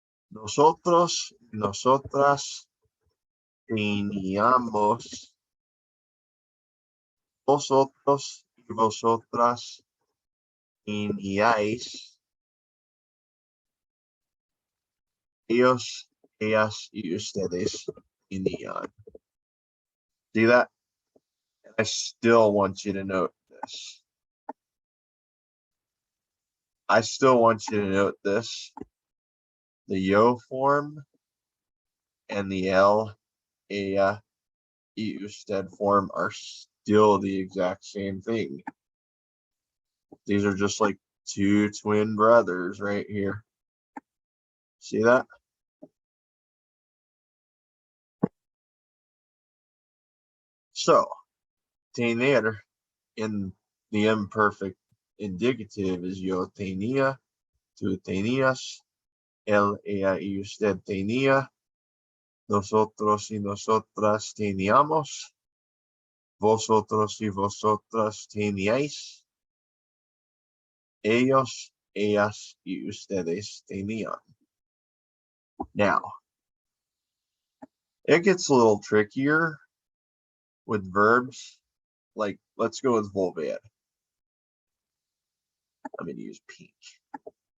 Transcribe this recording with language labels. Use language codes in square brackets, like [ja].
[es] Nosotros y nosotras teníamos. Vosotros y vosotras teníais. Ellos, ellas y ustedes tenían. [en] See that? And I still want you to note this. I still want you to note this. The yo form and the el, ella, y usted form are still the exact same thing. These are just like two twin brothers right here. See that? So, tener in the imperfect indicative is [es] yo tenía, tú tenías, él, ella y usted tenía, nosotros y nosotras teníamos, Vosotros y vosotras teníais. Ellos, ellas y ustedes tenían. [en] Now, it gets a little trickier with verbs. Like, let's go with Volvad. I'm going to use pink.